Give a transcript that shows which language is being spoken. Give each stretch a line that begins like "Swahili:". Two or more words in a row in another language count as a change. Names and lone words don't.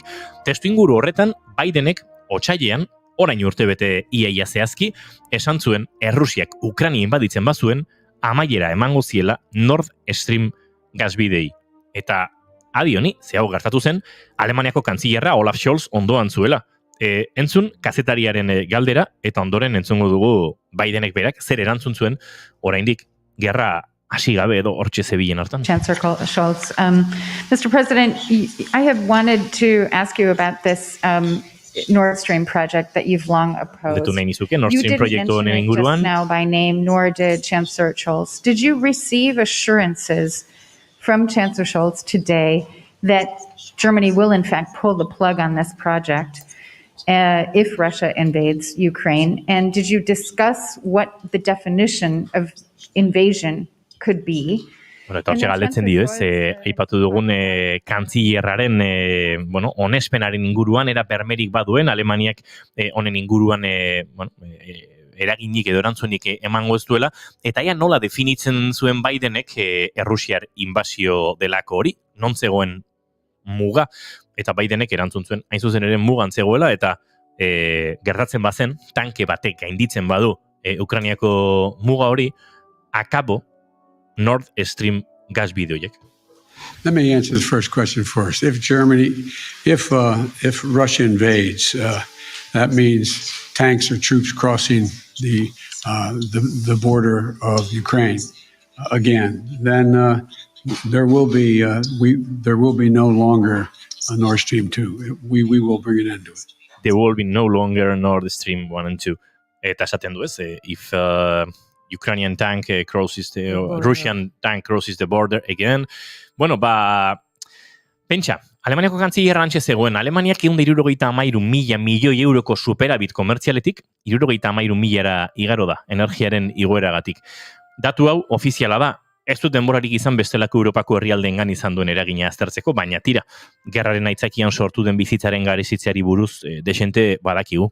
Basque: Testu inguru horretan, Bidenek otsailean, orain urtebete iaia zehazki, esan zuen Errusiak Ukraina inbaditzen bazuen, amaiera emango ziela Nord Stream gasbidei. Eta adi honi, ze hau gertatu zen, Alemaniako kantzillerra Olaf Scholz ondoan zuela. Entzun kazetariaren galdera, eta ondoren entzungo dugu Bidenek berak zer erantzun zuen, oraindik gerra hasi gabe edo hortxe zebilen hartan.
English: Chancellor Scholz, Mr. President, I have wanted to ask you about this Nord Stream project that you've long opposed.
Basque: Detu nahi nizuke, Nord
English: You
Basque: Stream
English: didn't
Basque: proiektu honen
English: mention it
Basque: inguruan.
English: just now by name, nor did Chancellor Scholz. Did you receive assurances from Chancellor Scholz today that Germany will in fact pull the plug on this project if Russia invades Ukraine? And did you discuss what the definition of invasion could be?
Basque: Bueno, eta hortxe galdetzen dio, aipatu dugun kantzillerraren onespenaren inguruan, era bermerik baduen, Alemaniak honen inguruan eraginik edo erantzunik emango ez duela, eta ja nola definitzen zuen Bidenek Errusiar inbasio delako hori, non zegoen muga, eta Bidenek erantzun zuen, hain zuzen ere mugan zegoela, eta gertatzen bazen, tanke batek gainditzen badu Ukrainiako muga hori, akabo Nord Stream gas bideoiek.
English: Let me answer the first question first. If Russia invades, that means tanks or troops crossing the border of Ukraine again. Then there will be no longer a Nord Stream 2. We will bring an end to it. There will be no longer Nord Stream 1 and 2.
Basque: Eta esaten du ez,
English: if Ukrainian tank crosses Russian tank crosses the border again.
Basque: Bueno, pentsa, Alemaniako kantzillerra antxe zegoen, Alemaniak 173.000 milioi euroko superabit komertzialetik, 73.000 igaro da, energiaren igoeragatik. Datu hau ofiziala da, ez dut denborarik izan bestelako Europako herrialdeengan izan duen eragina aztertzeko, baina tira, gerraren aitzakian sortu den bizitzaren garezitzeari buruz desente badakigu.